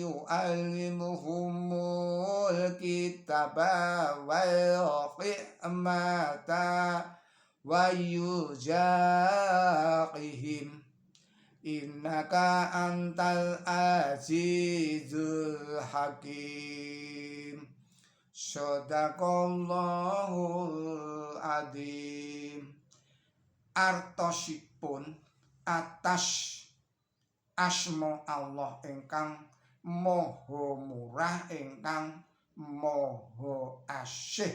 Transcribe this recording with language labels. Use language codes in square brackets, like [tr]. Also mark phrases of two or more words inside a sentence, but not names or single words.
[ar] يعلمهم الكتاب والحكمة ويزكيهم إنك أنت العزيز الحكيم. صدق الله العظيم. [jv] Artosipun atas asma Allah ingkang maha murah ingkang maha asih.